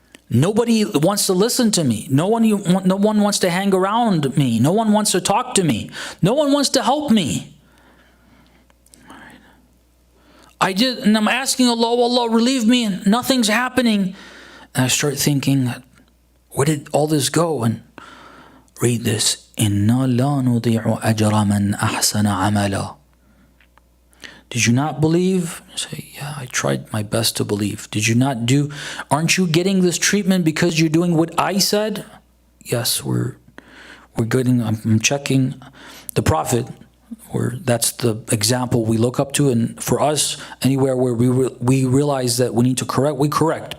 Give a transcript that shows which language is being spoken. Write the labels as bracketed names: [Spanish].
[English] Nobody wants to listen to me. No one wants to hang around me. No one wants to talk to me. No one wants to help me. I did, and I'm asking Allah, Allah, relieve me, and nothing's happening. And I start thinking, where did all this go? And read this. [Arabic] إِنَّا لَا نُضِيعُ أَجْرَ مَنْ أَحْسَنَ عَمَلًا. [English] Did you not believe? I say, yeah, I tried my best to believe. Did you not do? Aren't you getting this treatment because you're doing what I said? Yes, we're getting. I'm checking the Prophet. That's the example we look up to, and for us, anywhere where we realize that we need to correct, we correct.